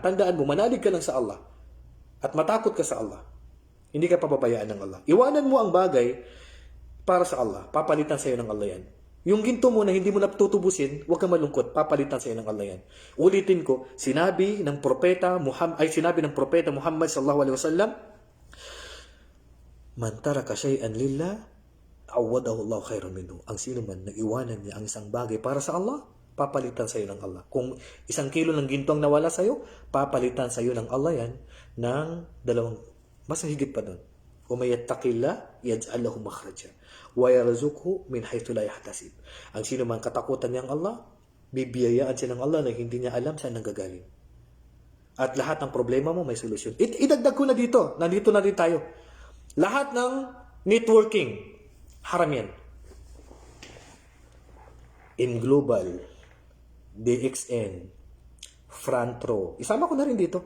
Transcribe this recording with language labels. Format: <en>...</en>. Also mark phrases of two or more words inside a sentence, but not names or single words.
<tl>Tandaan mo, manalig ka lang sa Allah. At matakot ka sa Allah. Hindi ka papabayaan ng Allah. Iwanan mo ang bagay para sa Allah. Papalitan sa iyo ng Allah yan. Yung ginto mo na hindi mo natutubusin, huwag kang malungkot, papalitan sa iyo ng Allah yan. Ulitin ko, sinabi ng propeta Muhammad</tl> <ar>صلى الله عليه وسلم من ترك شيئا لله عوضه الله خيرا منه.</ar> <tl>Ang sino man na iwanan niya ang isang bagay para sa Allah, papalitan sa iyo ng Allah. Kung 1 kilo ng ginto ang nawala sa iyo, papalitan sa iyo ng Allah yan ng 2, mas higit pa doon.</tl> <ar>وَمَنْ يَتَّقِ اللَّهَ يَجْعَلْ لَهُ مَخْرَجًا وَيَرْزُقْهُ مِنْ حَيْثُ لَا يَحْتَسِبُ.</ar> <tl>Ang sino man katakutan niyang Allah, bibiyayaan siya ng Allah na hindi niya alam saan nanggagaling. At lahat ng problema mo may solusyon. Idagdag ko na dito. Nandito na rin tayo. Lahat ng networking, haram yan. In Global, DXN, Frantro. Isama ko na rin dito.</tl>